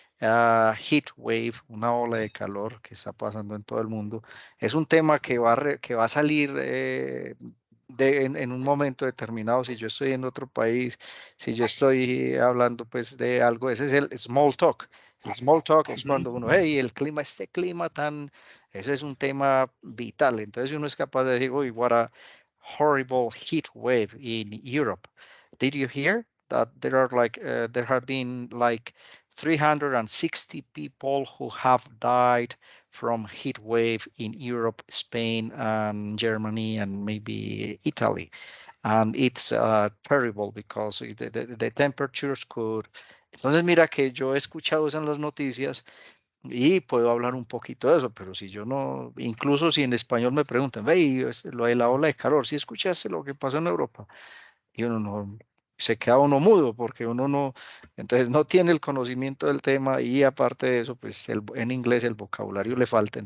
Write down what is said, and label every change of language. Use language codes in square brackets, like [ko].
[es] heat wave, una ola de calor que está pasando en todo el mundo, es un tema que va a salir en un momento determinado, si yo estoy en otro país, si yo estoy hablando pues de algo, ese es el small talk. El small talk es cuando uno, hey, el clima, este clima tan, ese es un tema vital. Entonces uno es capaz de decir, uy, [en] what a horrible heat wave in Europe. Did you hear that there have been like 360 people who have died from heat wave in Europe, Spain, and Germany, and maybe Italy. And it's terrible because the temperatures could... [es] Entonces mira que yo he escuchado eso en las noticias y puedo hablar un poquito de eso, pero si yo no, incluso si en español me preguntan, ve, lo de la ola de calor, ¿sí escuchaste lo que pasó en Europa? Y uno no, se queda uno mudo porque uno no, entonces no tiene el conocimiento del tema y aparte de eso, pues en inglés el vocabulario le falta.